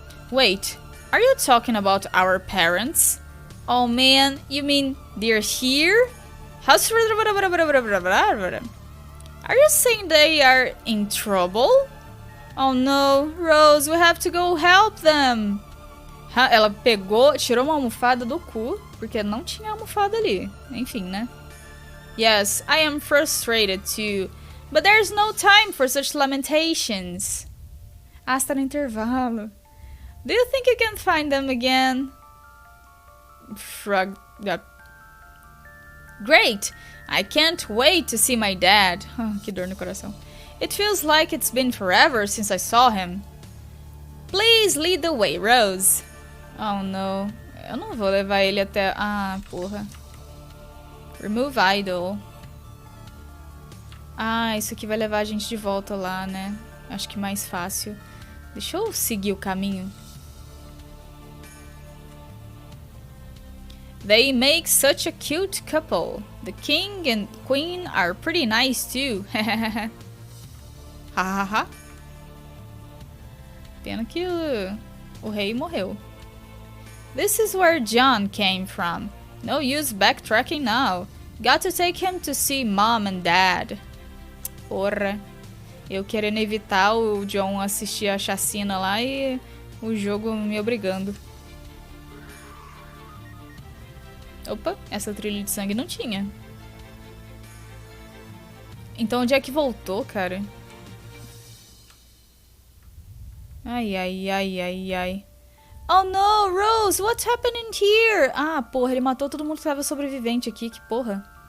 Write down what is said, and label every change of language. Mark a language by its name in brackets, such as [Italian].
[English] Wait, are you talking about our parents? Oh man, you mean they're here? Are you saying they are in trouble? Oh no, Rose, we have to go help them. [Portuguese] Ela pegou, tirou uma almofada do cu, porque não tinha almofada ali. Enfim, né? [English] Yes, I am frustrated too, but there's no time for such lamentations. [Portuguese] Ah, está no intervalo. [English] Do you think you can find them again? Shrug. Great! I can't wait to see my dad. Oh, [Portuguese] que dor no coração. [English] It feels like it's been forever since I saw him. Please lead the way, Rose. [Portuguese] Oh, no. Eu não vou levar ele até... Ah, porra. [English] Remove idol. [Portuguese] Ah, isso aqui vai levar a gente de volta lá, né? Acho que mais fácil. Deixa eu seguir o caminho. [English] They make such a cute couple. The king and queen are pretty nice too. Hahaha. [Portuguese] Pena que o rei morreu. [English] This is where John came from. No use backtracking now. Got to take him to see mom and dad. [Portuguese] Porra. Eu querendo evitar o John assistir a chacina lá e o jogo me obrigando. Opa, essa trilha de sangue não tinha. Então onde é que voltou, cara? Ai, ai, ai, ai, ai. [English] Oh no, Rose, what's happening here? [Portuguese] Ah, porra, ele matou todo mundo que tava sobrevivente aqui, que porra.